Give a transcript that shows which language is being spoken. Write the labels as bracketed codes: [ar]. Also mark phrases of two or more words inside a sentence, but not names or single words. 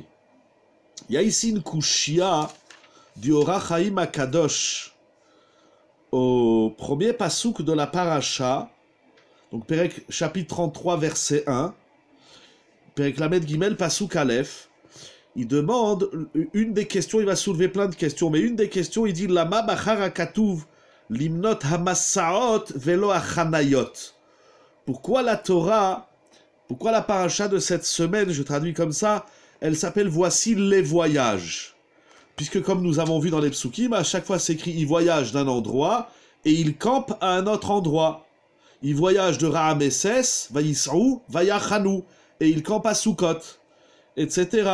[fr] Il y a ici une kushia du Orach Chaim HaKadosh au premier pasuk de la paracha, donc Perek, chapitre 33, verset 1, [he] פרק ל"ג, פסוק א. [fr] Il demande, une des questions, il va soulever plein de questions, mais une des questions, il dit [he] למה בחר הכתוב למנות המסעות ולא החניות. [fr] Pourquoi la Torah, pourquoi la paracha de cette semaine, je traduis comme ça, elle s'appelle Voici les voyages. Puisque comme nous avons vu dans les psukim, à chaque fois c'est écrit il voyage d'un endroit et il campe à un autre endroit. Il voyage de Rahamesses, [he] ויסעו, ויחנו, [fr] et il campe à Sukot, etc.